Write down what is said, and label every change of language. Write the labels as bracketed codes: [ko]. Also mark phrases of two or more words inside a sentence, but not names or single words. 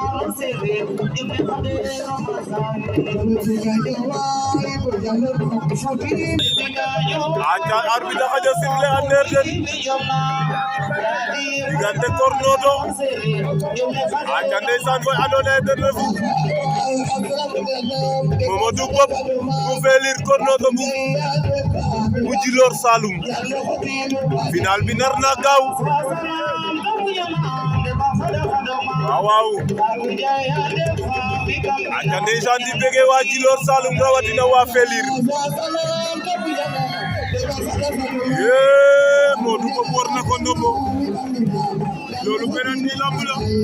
[wo] aca arbitre xaja sifle a ndeer den diggante Kornoto aca ndeysaan koy andoona yee den refu Mamadou Bob bu Felir Kornoto bu Djilor Saloum final bi nar na gaaw waaw aca ndeysaan di bëgg waa Djilor Saloum rawatina waa Felir Modou Bob war na ko ndombo loolu beneen ni lamb la